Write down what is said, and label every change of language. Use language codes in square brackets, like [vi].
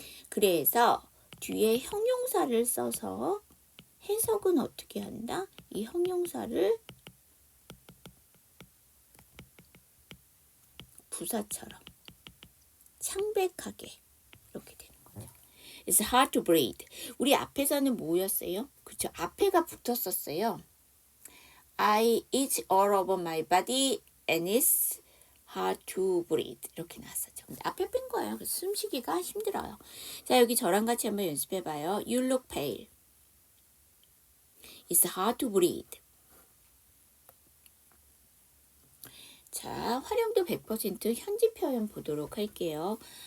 [ko] 그래서 뒤에 형용사를 써서 해석은 어떻게 한다? 이 형용사를 부사처럼 창백하게 이렇게 되는 거죠. [en] It's hard to breathe. [ko] 우리 앞에서는 뭐였어요? 그쵸? 앞에가 붙었었어요. [en] I itch all over my body and it's hard to breathe. [ko] 이렇게 나왔었죠. 근데 앞에 뺀 거예요. 그래서 숨쉬기가 힘들어요. 자, 여기 저랑 같이 한번 연습해봐요. [en] You look pale. It's hard to breathe. [ko] 자, 활용도 100% 현지 표현 보도록 할게요.